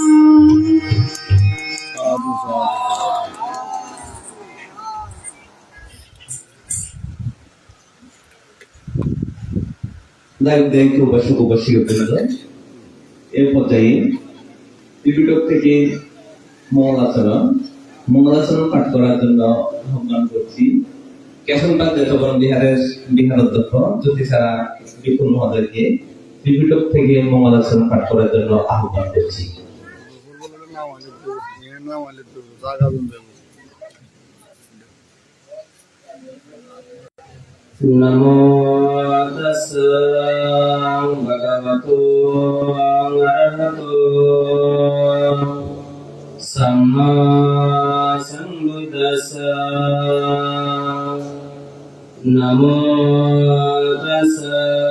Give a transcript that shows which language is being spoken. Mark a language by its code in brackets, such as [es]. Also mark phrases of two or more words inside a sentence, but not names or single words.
[bn] এর পর্যায়ে ত্রিপিটক থেকে মঙ্গলাচরণ পাঠ করার জন্য আহ্বান করছি কেশনবাগ দেশবরণ বিহার অধ্যক্ষ জ্যোতিষারা বিপুল মহোদয়কে ত্রিপিটক থেকে মঙ্গলাচরণ পাঠ করার জন্য আহ্বান করছি। [pi] नमो तस्सा भगवतो अरहतो सम्मा सम्बुद्धस्सा नमो तस्सा